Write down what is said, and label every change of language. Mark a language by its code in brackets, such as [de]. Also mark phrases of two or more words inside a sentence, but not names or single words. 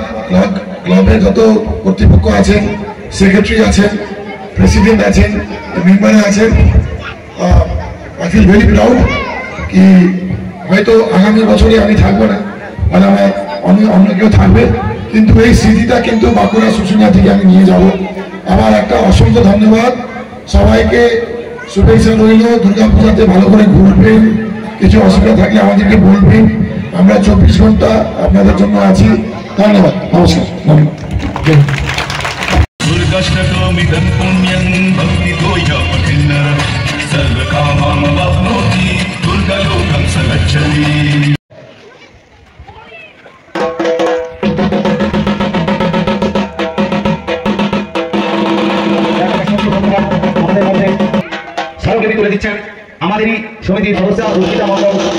[bn] ক্লাবের যত কর্তৃপক্ষ আছেন, সেক্রেটারি আছেন, প্রেসিডেন্ট আছেন, মেম্বার আছেন, [en] I feel very proud [bn] কি হয়তো আগামী বছরে আমি থাকবো না, মানে আমার অন্য কেউ থাকবে, কিন্তু এই স্মৃতিটা কিন্তু বাঁকুড়া শুশুনিয়া থেকে আমি নিয়ে যাব। আমার একটা অসংখ্য ধন্যবাদ সবাইকে, শুভেচ্ছা রইল। দুর্গাপূজাতে ভালো করে ঘুরবেন, কিছু অসুবিধা থাকলে আমাদেরকে বলবেন, আমরা 24 ঘন্টা আপনাদের জন্য আছি। ধন্যবাদ, নমস্কার। [sa] दुर्गष्टकामिदं पुण्यं भक्तितोया पठिन्न सर्वकामामवाप्नोति दुर्गलोकं स गच्छति। [bn] সহযোগী করে দিচ্ছেন আমাদেরই সমিতির সদস্য রুচিতা মণ্ডল।